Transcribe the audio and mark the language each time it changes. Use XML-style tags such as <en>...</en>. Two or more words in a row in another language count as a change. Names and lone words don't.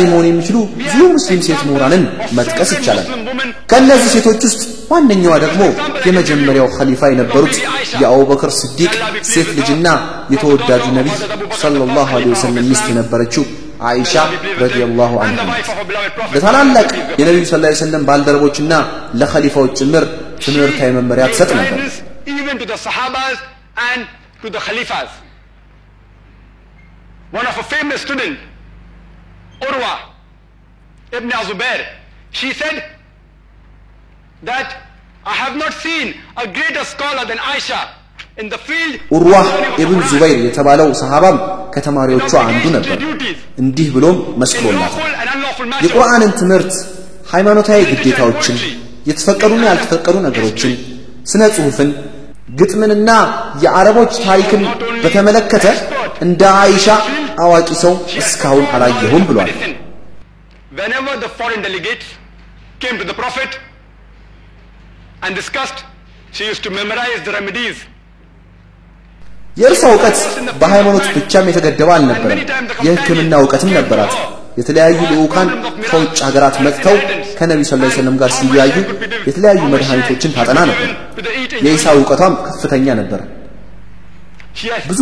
<am>መሆን የሚችሉ ብዙ ሙስሊም ሴት ምሁራንን መጥቀስ ይቻላል ከነዚህ ሴቶች ውስጥ ዋነኛዋ ደግሞ የመጀመሪያው ኸሊፋ የነበሩት የአቡበክር ሲዲቅ ሴት ልጅና የተወዳጁ ነብይ</am> <ar>صلى الله عليه وسلم</ar> <am>ሚስት የነበረችው አይሻ</am> <ar>رضي الله عنها</ar> <am>ለታላላቅ የነብዩ</am> <ar>صلى الله عليه وسلم</ar> <am>ባልደረቦችና ለኸሊፋዎች ጭምር ትምህርታዊ መመሪያ ትሰጥ ነበር</am> <en>even to the sahabas and to the khalifas one of a famous student Urwa ibn Zubair she said that I have not seen a greater scholar than Aisha in the field</en> <am>ኡርዋ ኢብኑ ዙበይር የተባለው ሰሃባም ከተማሪዎቹ አንዱ ነበር እንዲህ ብሎም መስክሮላታል የቁርአንን ትምህርት ሃይማኖታዊ ግዴታዎችን የተፈቀዱና ያልተፈቀዱ ነገሮችን ስነ ጽሁፍን ግጥምንና የአረቦች ታሪክን በተመለከተ እንደ አይሻ አዋቂ ሰው እስካሁን አላየሁም ብሏል</am> <en>whenever the foreign delegates came to the prophet and discussed she used to memorize the remedies</en> <am>የእርሷ ዕውቀት በሃይማኖት ብቻም የተገደበ አልነበረም የሕክምና ዕውቀትም ነበራት የተለያዩ ልዑካን ከውጭ ሀገራት መጥተው ከነብዩ</am> <ar>صلى الله عليه وسلم</ar> <am>ጋር ሲያዩ የተለያዩ መድኃኒቶችን ታጠና ነበር የኢሳ ዕውቀቷም ከፍተኛ ነበር ብዙ</am>